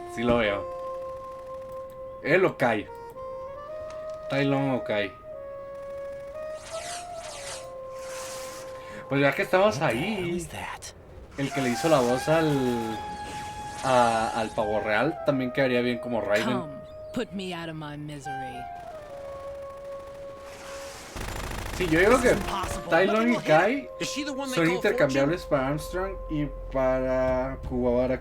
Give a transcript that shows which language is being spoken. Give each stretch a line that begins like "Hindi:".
Spanish: Sí lo veo. Él o Kai. Tai Lung o Kai. Pues ya que estamos ahí. El que le hizo la voz al pavo real también quedaría bien como Raiden.
English: Come, put me out of my misery.
Spanish: Sí, yo digo que Tai Lung y Kai son intercambiables para Armstrong y para Kuwabara.